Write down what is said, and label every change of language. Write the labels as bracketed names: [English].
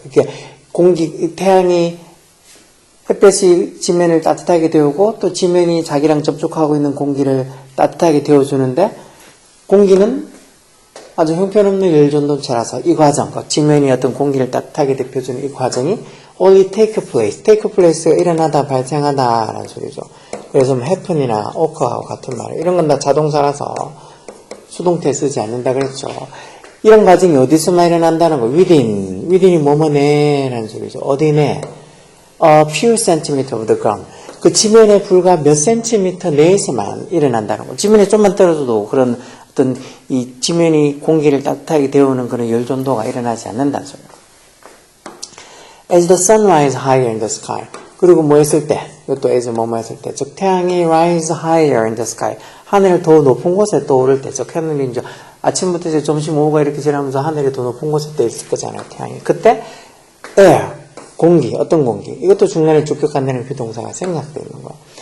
[Korean] 이렇게 태양이 햇볕이 지면을 따뜻하게 데우고 또 지면이 자기랑 접촉하고 있는 공기를 따뜻하게 데워주는데 공기는 아주 형편없는 열전도체라서 이 과정, 지면이 어떤 공기를 따뜻하게 데펴주는 이 과정이 [English] only take place [Korean] 가 일어나다 발생하다라는 소리죠. 그래서 뭐 happen이나 occur하고 같은 말, 이런 건 다 자동사라서 수동태 쓰지 않는다 그랬죠. 이런 과정이 어디서만 일어난다는 거, within이 뭐뭐네라는 소리죠. 어디 내? [English] A few centimeter of the ground. [Korean] 그 지면에 불과 몇 센티미터 내에서만 일어난다는 거. 지면에 좀만 떨어져도 그런 어떤 이 지면이 공기를 따뜻하게 데우는 그런 열 전도가 일어나지 않는다는 소리예요. [English] As the sun rises higher in the sky. [Korean] 그리고 뭐 했을 때, 이것도 as 뭐뭐 했을 때, 즉 태양이 [English] rise higher in the sky. [Korean] 하늘을 더 높은 곳에 떠오를 때, 즉 하늘이 이제 아침부터 이제 점심 오후가 이렇게 지나면서 하늘이 더 높은 곳에 떠 있을 거잖아요, 태양이. 그때 air, 공기, 어떤 공기. 이것도 중간에 쫓겨간다는 비동사가 생략되어 있는 거.